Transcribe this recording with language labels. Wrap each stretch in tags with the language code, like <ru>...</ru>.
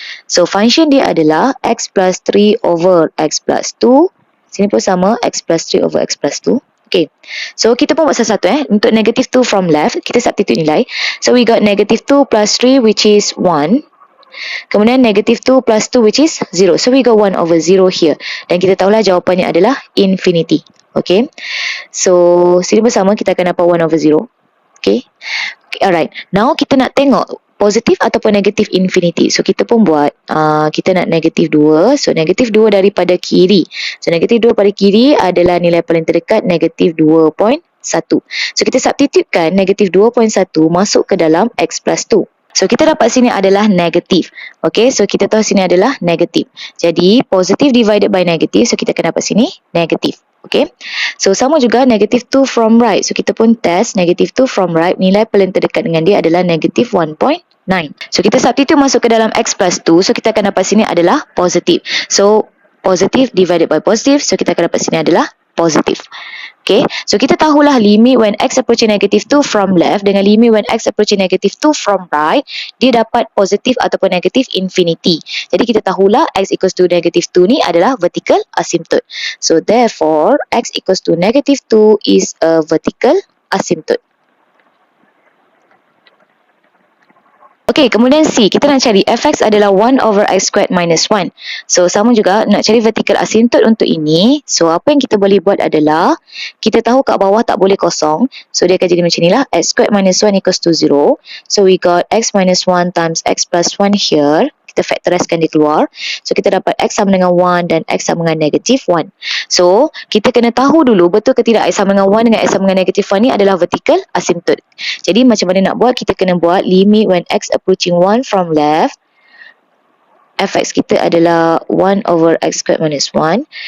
<ms>So function dia adalah x plus 3 over x plus 2. Sini pun sama, x plus 3 over x plus 2. Okay, so kita pun buat satu-satu. Untuk negative 2 from left, kita substitute nilai.</ms> <en>So we got negative 2 plus 3 which is 1. Kemudian negative 2 plus 2 which is 0. So we got 1 over 0 here.</en> <ms>Dan kita tahulah jawapannya adalah infinity. Okay. So sini bersama kita akan dapat 1 over 0. Okay. Alright. Now kita nak tengok positif ataupun negatif infinity. So kita pun buat. Kita nak negatif 2. So negatif 2 daripada kiri. So negatif 2 pada kiri adalah nilai paling terdekat negatif 2.1. So kita substitutekan negatif 2.1 masuk ke dalam x plus 2. So kita dapat sini adalah negatif. Okay, so kita tahu sini adalah negatif. Jadi positif divided by negatif, so kita akan dapat sini negatif. Okay. So sama juga negative 2 from right. So kita pun test negative 2 from right. Nilai paling terdekat dengan dia adalah negative 1.9. So kita substitute masuk ke dalam x plus 2. So kita akan dapat sini adalah positif.</ms> <en>So positive divided by positive.</en> <ms>So kita akan dapat sini adalah positif. Okay, so kita tahulah</ms> <en>limit when x approaching negative 2 from left</en> <ms>dengan limit when x approaching negative 2 from right, dia dapat positif ataupun negatif infinity. Jadi kita tahulah x equals to negative 2 ni adalah vertical asymptote.</ms> <en>So therefore, x equals to negative 2 is a vertical asymptote.</en> <ms>Okey, kemudian C, kita nak cari fx adalah 1 over x squared minus 1. So, sama juga nak cari vertical asymptote untuk ini. So, apa yang kita boleh buat adalah, kita tahu kat bawah tak boleh kosong. So, dia akan jadi macam inilah, x squared minus 1 equals to 0.</ms> <en>So, we got x minus 1 times x plus 1 here.</en> <ms>Kita factorizekan dia keluar. So, kita dapat x sama dengan 1 dan x sama dengan negative 1. So, kita kena tahu dulu betul ke tidak x sama dengan 1 dengan x sama dengan negative 1 ni adalah vertical asymptote. Jadi, macam mana nak buat? Kita kena buat limit when x approaching 1 from left. Fx kita adalah 1 over x squared minus 1.</ms>